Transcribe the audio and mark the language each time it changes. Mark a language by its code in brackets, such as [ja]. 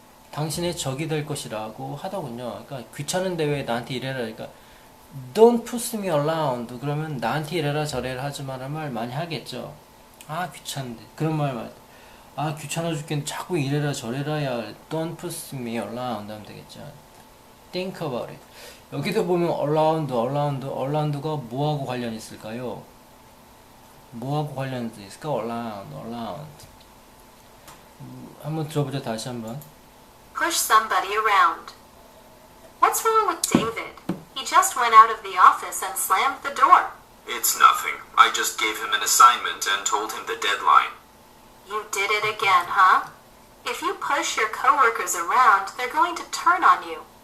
[ko] 당신의 적이 될 것이라고 하더군요. 그러니까 귀찮은데 왜 나한테 이래라. 그러니까 [en] Don't push me around. [ko] 그러면 나한테 이래라 저래라 하지 마라 말 많이 하겠죠. 아 귀찮은데 그런 말. 아 귀찮아 죽겠는데 자꾸 이래라 저래라야. [en] Don't push me around [ko] 하면 되겠죠. [en] Think about it. [ko] 여기도 보면 around가 뭐하고 관련이 있을까요? 뭐하고 관련이 있을까? around. 한번 들어보자 다시 한번. [en] Push somebody around. What's wrong with David? He just went out of the office and slammed the door. It's nothing. I just gave him an assignment and told him the deadline. You did it again, huh? If you push your coworkers around, they're going to turn on you.